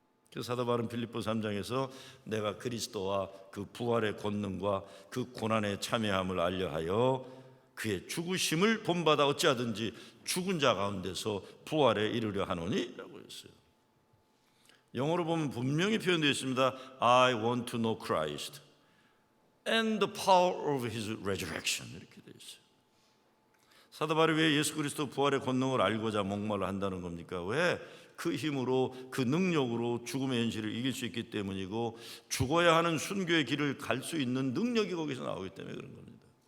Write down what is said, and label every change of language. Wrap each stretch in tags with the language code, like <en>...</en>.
<ko>그래서 사도 바울은 빌립보 3장에서 내가 그리스도와 그 부활의 권능과 그 고난에 참여함을 알려하여 그의 죽으심을 본받아 어찌하든지 죽은 자 가운데서 부활에 이르려 하노니 라고 했어요. 영어로 보면 분명히 표현되어 있습니다.</ko> <en>I want to know Christ and the power of His resurrection,</en> <ko>이렇게 되어 있어요. 사도 바울이 왜 예수 그리스도 부활의 권능을 알고자 목말라 한다는 겁니까? 왜? 그 힘으로 그 능력으로 죽음의 현실을 이길 수 있기 때문이고 죽어야 하는 순교의 길을 갈 수 있는 능력이 거기서 나오기 때문에 그런 겁니다.</ko>